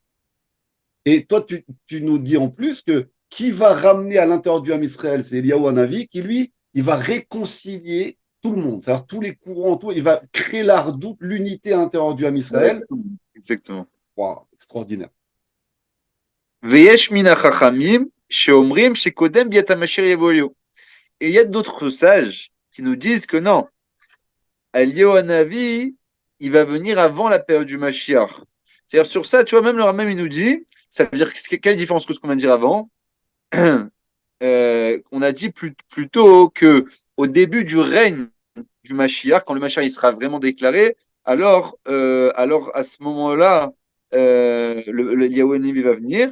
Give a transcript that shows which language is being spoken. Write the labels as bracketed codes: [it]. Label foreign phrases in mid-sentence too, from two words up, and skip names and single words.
[fr] Et toi, tu nous dis en plus que qui va ramener à l'intérieur du [he] עם ישראל, [fr] c'est Eliyahu Hanavi, qui lui il va réconcilier tout le monde, c'est-à-dire tous les courants, tout, il va créer la redoute, l'unité à l'intérieur du [he] עם ישראל. [fr] Exactement. Exactement. Wow, extraordinaire. [he] ויש מן החכמים שאומרים שקודם ביאת המשיח יבוא. [fr] Et il y a d'autres sages qui nous disent que non, Eliyahu Hanavi, il va venir avant la période du Mashiach. C'est-à-dire sur ça, tu vois, même le Rambam, il nous dit, ça veut dire quelle différence que ce qu'on vient de dire avant. On a dit plutôt que au début du règne du Mashiach, quand le Mashiach il sera vraiment déclaré, alors à ce moment-là, le Eliyahu Hanavi va venir.